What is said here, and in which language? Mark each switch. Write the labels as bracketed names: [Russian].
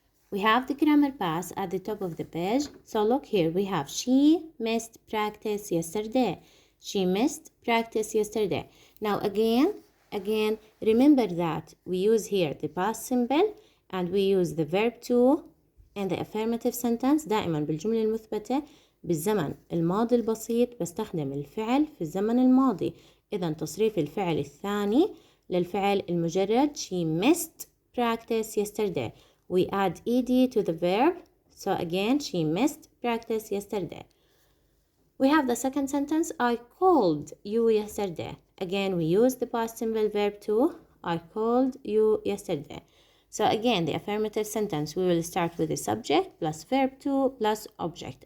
[English] We have the grammar pass at the top of the page. So look here, we have she missed practice yesterday. She missed practice yesterday. Now again, remember that we use here the past simple and we use the verb to and the affirmative sentence. [Arabic] دائما بالجملة المثبتة بالزمن الماضي البسيط بستخدم الفعل في الزمن الماضي. إذا تصريف الفعل الثاني للفعل المجرد [English] she missed practice yesterday. We add ed to the verb. So again, she missed practice yesterday. We have the second sentence, I called you yesterday. Again, we use the past simple verb to. I called you yesterday. So again, the affirmative sentence, we will start with the subject plus verb to plus object.